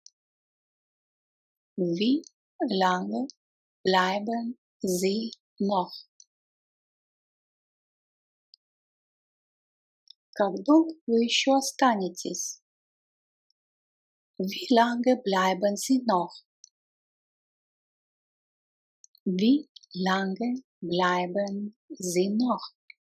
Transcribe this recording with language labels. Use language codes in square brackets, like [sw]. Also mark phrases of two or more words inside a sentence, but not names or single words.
[de] Wie lange bleiben Sie noch? [ru] Как долго вы еще останетесь? [de] Wie lange bleiben Sie noch? Wie lange bleiben Sie noch?